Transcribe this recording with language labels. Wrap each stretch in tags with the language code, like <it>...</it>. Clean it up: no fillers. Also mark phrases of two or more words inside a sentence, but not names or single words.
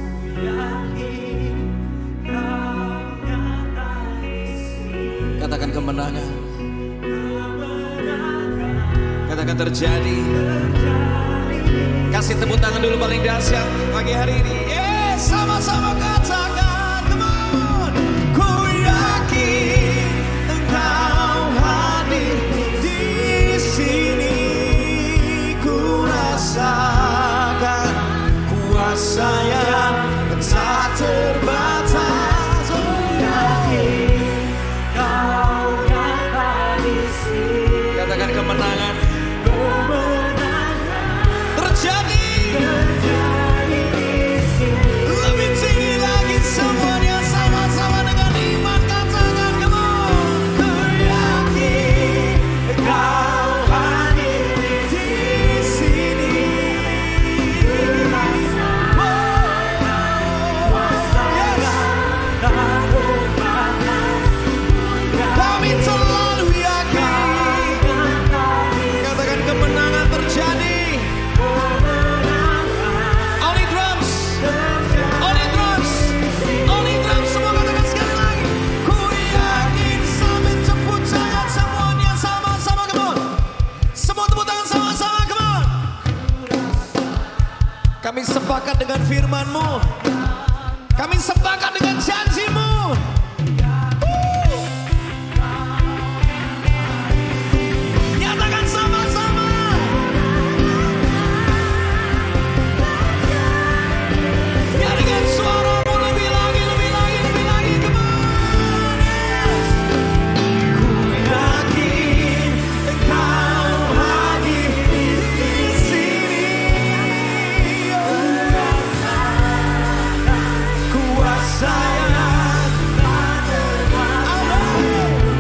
<id>Katakan kemenangan. Katakan terjadi. Kasih tepuk tangan dulu paling dahsyat pagi hari ini. Yes, sama-sama katakan,</id> <en>come on.</en> <id>Ku yakin Engkau hadir di sini. Ku rasakan kuasa yang tak terbatas. Ku yakin Kau nyata di sini. Katakan kemenangan. Terjadi di sini. Lebih tinggi lagi semuanya sama-sama dengan iman katakan,</id> <en>come on.</en> <id>Ku yakin Kau hadir di sini. Kami selalu yakin. Katakan kemenangan terjadi.</id> <en>Only drums, only drums, only drums.</en> <id>Semua katakan sekali lagi. Ku yakin, sampai tepuk tangan semuanya sama-sama,</id> <en>come on.</en> <id>Semua tepuk tangan sama-sama,</id> <en>come on.</en> <id>Kami sepakat dengan firman-Mu. Kami sepakat dengan janji-Mu. Nyatakan sama-sama. Nyanyikan suaramu lebih lagi, lebih lagi, lebih lagi,</id> <en>come on.</en> <id>Ku yakin Engkau hadir di sini. Kuasa yang tak terbatas.</id>